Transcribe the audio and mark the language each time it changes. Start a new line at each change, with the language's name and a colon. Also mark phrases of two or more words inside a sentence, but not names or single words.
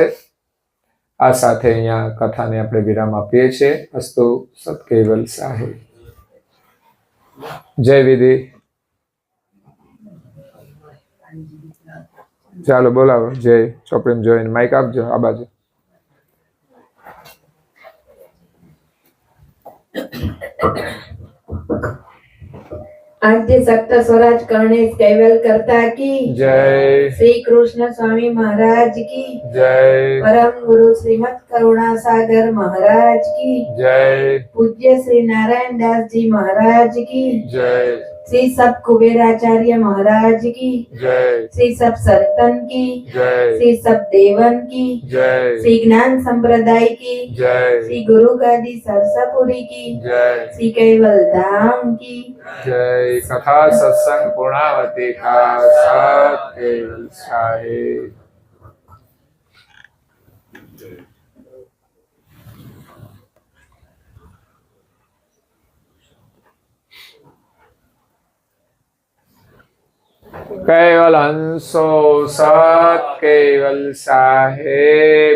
Gujarati: આ સાથે અહીંયા કથાને આપણે વિરામ આપીએ છીએ. અસ્તુ સત કેવલ સાહેબ. જય વિધિ. ચાલો બોલાવો. જય ચોપડીમાં જોઈને માઇક આપજો આ બાજુ.
Hindi: आद्य सक्त स्वराज कर्णेश कैवल करता की जय. श्री कृष्ण स्वामी महाराज की जय. परम गुरु श्रीमद करुणा सागर महाराज की जय. पूज्य श्री नारायण दास जी महाराज की जय. श्री सब कुबेराचार्य महाराज की जय. श्री सब संतन की जय. श्री सब देवन की जय. श्री ज्ञान संप्रदाय की जय. श्री गुरु गादी सरसापुरी की जय. श्री कैवल धाम की जय. कथा सत्संग पूर्णावती का सत केवल साहेब.
Gujarati: કેવલ હંસો સત કેવલ સાહેબ.